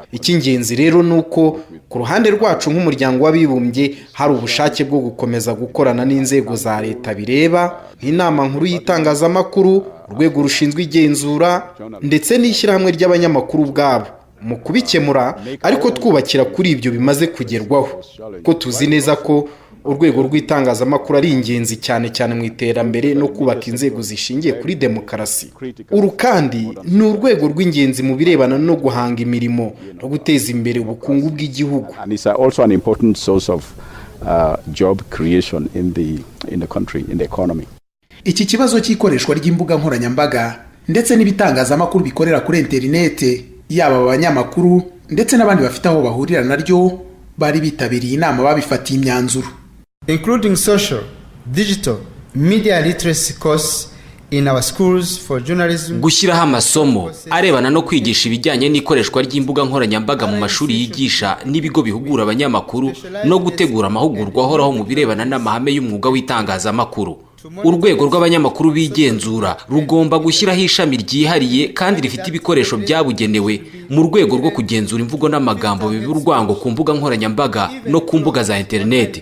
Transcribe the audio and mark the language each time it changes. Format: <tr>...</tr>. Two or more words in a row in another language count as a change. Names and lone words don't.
<rw>Icy'ingenzi rero ni uko ku ruhande rwacu nk'umuryango w'abibumbye hari ubushake bwo gukomeza gukorana n'inzego za leta bireba, nk'inama nkuru y'itangazamakuru, urwego rushinzwe igenzura ndetse n'ishyirahamwe ry'abanyamakuru ubwabo mu kubikemura, ariko twubakira kuri ibyo bimaze kugerwaho, ko tuzi neza ko urwego rw'itangazamakuru ari ingenzi cyane cyane mu iterambere no kubaka inzego zishingiye kuri demokarasi. Uru kandi ni urwego rw'ingenzi mu birebana no guhanga imirimo no guteza imbere ubukungu bw'igihugu.</rw> <en>And it's also an important source of job creation in the country, in the economy.</en> <rw>Iki kibazo cy'ikoreshwa ry'imbuga nkoranyambaga ndetse n'ibitangazamakuru bikorera kuri interinete, yaba abanyamakuru ndetse n'abandi bafite aho bahurira naryo, bari bitabiriye inama babifatiye imyanzuro.</rw> <en>Including social, digital, media literacy courses in our schools for journalism.</en> <rw>Gushyiraho amasomo arebana no kwigisha ibijyanye n'ikoreshwa ry'imbuga nkoranyambaga mu mashuri yigisha n'ibigo bihugura abanyamakuru, no gutegura amahugurwa ahoraho mu birebana n'amahame y'umwuga w'itangazamakuru. Urwego rw'abanyamakuru bigenzura rugomba gushyiraho ishami ryihariye kandi rifite ibikoresho byabugenewe mu rwego rwo kugenzura imvugo n'amagambo biba urwango ku mbuga nkoranyambaga no ku mbuga za interineti.</rw>